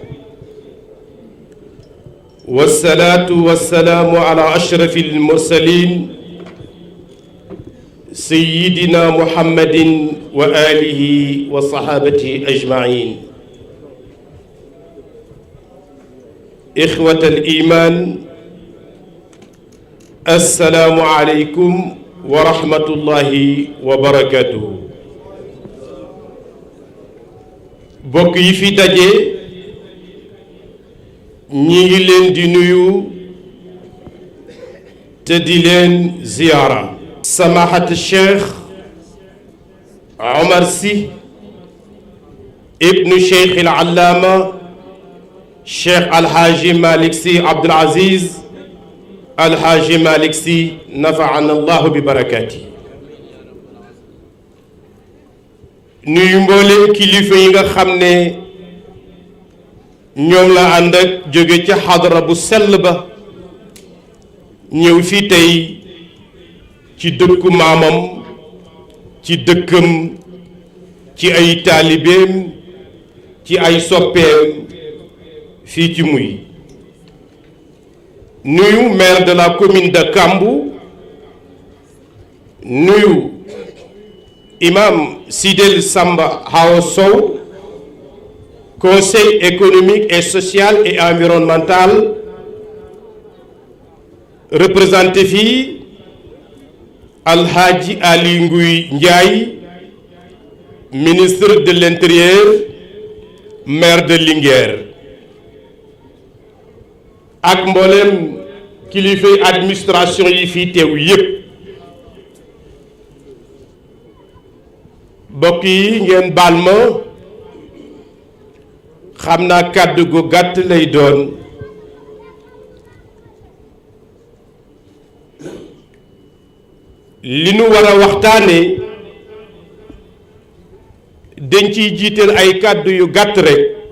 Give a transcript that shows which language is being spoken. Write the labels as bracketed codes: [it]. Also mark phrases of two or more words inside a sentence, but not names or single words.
[ar] والصلاة والسلام على أشرف المرسلين سيدنا محمد وآله وصحابته أجمعين إخوة الإيمان السلام عليكم ورحمة الله وبركاته [wo] bokk yi fi daje ñi ngi leen di nuyu te di leen ziyaara [ar] سماحة الشيخ عمر سي ابن شيخ العلامة شيخ الحاج مالك سي عبد العزيز الحاج مالك سي نفعنا الله ببركاته [wo] nuyu mbooleem kilifa yi nga xam ne ñoom la ànd ak jóge ca xadara bu sell ba ñëw fii tey ci dëkku maamam ci dëkkam ci ay taalibeem ci ay soppeem fii ci muy nuyu [fr] maire de la commune de Kambou [wo] nuyu imam Sidel Samba Hawa Sow [fr] conseil économique et social et environnemental représenté [wo] fii [fr] Alhaji Ali Ngouille Ndiaye ministre de l'Intérieur maire de Linguère [wo] ak mboolem kilifay administration yi fii teew yépp mbokk yi ngeen baal ma xam naa kàddu gu gàtt lay doon li nu war a waxtaane dañ ciy jiital ay kàddu yu gàtt rekk